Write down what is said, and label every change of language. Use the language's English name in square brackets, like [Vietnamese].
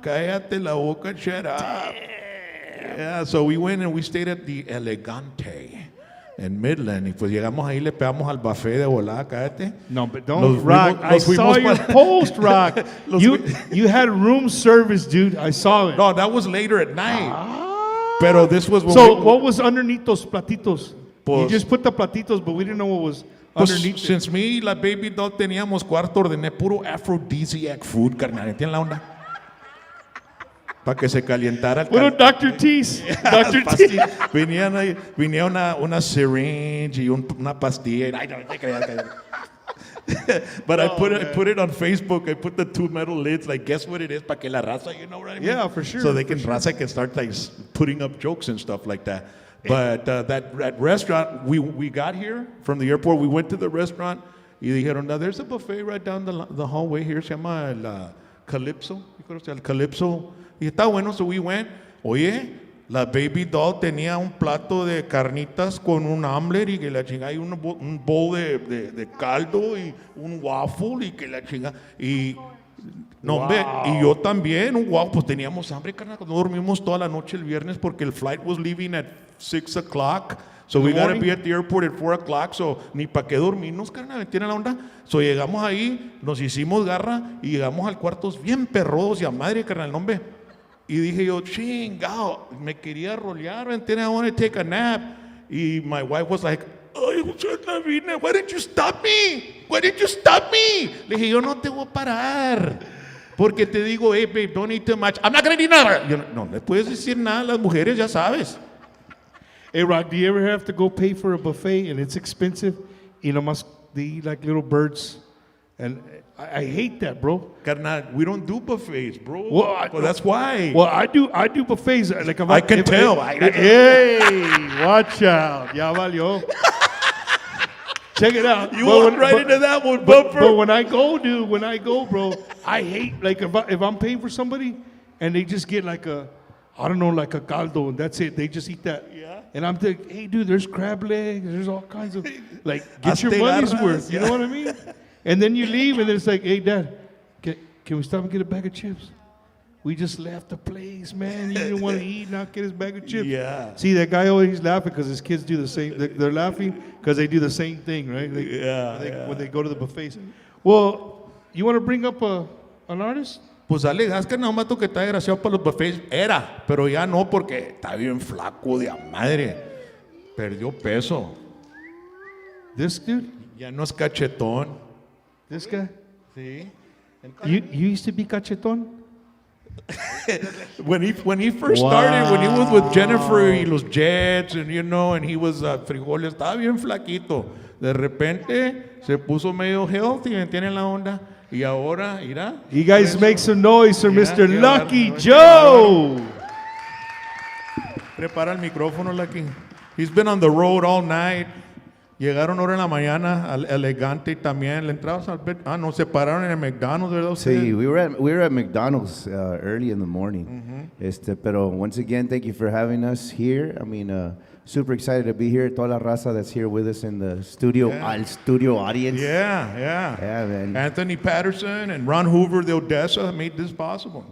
[Spanish] Cállate la boca, [English] shut up. Yeah, so we went and we stayed at the Elegante in Midland. [Spanish] Y pues llegamos ahí, le pegamos al buffet de volada, cállate. [English] No, but don't rock. I saw your post, rock. You had room service, dude. I saw it. No, that was later at night. [Spanish] Pero [English] this was what was underneath those platitos? You just put the platitos, but we didn't know what was underneath. Since [Spanish] me y la baby doll teníamos cuarto, ordené puro aphrodisiac food, carnal. ¿Entiendes la onda? Para que se calientara. Bueno, Dr. T's. Dr. T. Venía una syringe y una pastilla. Ay, no te creas. [English] But I put it on Facebook. I put the 2 metal lids. Like, guess what it is? [Spanish] Para que la raza, [English] you know what I mean? Yeah, for sure. So they can raza can start like putting up jokes and stuff like that. But that restaurant, we got here from the airport. We went to the restaurant. [Spanish] Y dijeron, [English] now there's a buffet right down the hallway here. [Spanish] Se llama el Calypso. [English] You [Spanish] conoce el Calypso. Y está bueno, [English] so we went. [Spanish] Oye, la baby doll tenía un plato de carnitas con un omelet y que la chingada, y un bowl de caldo y un waffle y que la chingada. Y no, hombre, y yo también, pues teníamos hambre, carnal. No dormimos toda la noche el viernes porque el [English] flight was leaving at 6 o'clock. So we gotta be at the airport at 4 o'clock. [Spanish] So ni para qué dormirnos, carnal, ¿entienden la onda? So llegamos ahí, nos hicimos garra y llegamos al cuarto bien perrodos y a madre, carnal, hombre. Y dije yo, chingado, me quería rolear, ¿entiendes? [English] I want to take a nap. Y my wife was like, ay, why didn't you stop me? Why didn't you stop me? [Spanish] Le dije, yo no te voy a parar. Porque te digo, [English] hey, babe, don't eat too much. I'm not going to eat nada. [Spanish] Yo, no le puedes decir nada a las mujeres, ya sabes. [English] Hey, Rock, do you ever have to go pay for a buffet and it's expensive? You know, they eat like little birds. And I hate that, bro. Carnal, we don't do buffets, bro. Well, that's why. Well, I do buffets. Like I can tell. Hey, watch out. [Spanish] Ya valió. [English] Check it out. You walked right into that one, bumper. But when I go, bro, I hate, like, if I'm paying for somebody and they just get like I don't know, like a caldo, and that's it. They just eat that. Yeah. And I'm thinking, hey, dude, there's crab legs. There's all kinds of, like, get your money's worth. You know what I mean? And then you leave, and then it's like, hey, Dad, can we stop and get a bag of chips? We just left the place, man. He didn't want to eat, now get his bag of chips. Yeah. See, that guy always laughing because his kids do the same. They're laughing because they do the same thing, right? When they go to the buffets. Well, you want to bring up an artist? [Spanish] Pues dale gas, que nomás tú que está desgraciado para los buffets. Era, pero ya no porque está bien flaco de a madre. Perdió peso. [English] This dude? [Spanish] Ya no es cachetón. [English] This guy? [Spanish] Sí. [English] You used to be cachetón? when he first started, when he was with Jennifer y los Jets, and you know, and he was frijoles, [Spanish] estaba bien flaquito. De repente se puso medio healthy, ¿me entienden la onda? Y ahora, mira. [English] You guys make some noise for Mr. Lucky Joe. [Spanish] Prepara el micrófono, Lucky. [English] He's been on the road all night. [Spanish] Llegaron ahora en la mañana al Elegante también. Le entramos al no, se pararon en el McDonald's, ¿verdad? [English] Sí, we were at McDonald's early in the morning. Pero once again, thank you for having us here. I mean, super excited to be here. [Spanish] Toda la raza [English] that's here with us in the studio, al studio audience. Yeah, man. Anthony Patterson and Ron Hoover, the Odessa, made this possible.